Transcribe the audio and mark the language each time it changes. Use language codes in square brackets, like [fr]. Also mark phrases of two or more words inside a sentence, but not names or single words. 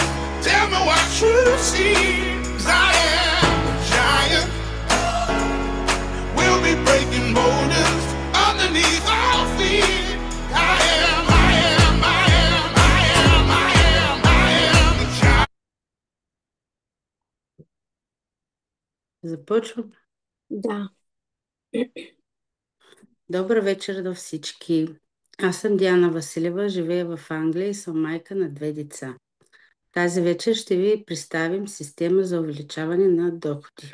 [en] Tell me what you see. 'Cause I am a giant. We'll be breaking boulders underneath our feet. I am, I am, I am, I am, I am, I am a giant. [bg] Започвам. Да. Добър вечер на всички. Аз съм Диана Василева, живея в Англия и съм майка на 2 деца. Тази вечер ще ви представим система за увеличаване на доходи.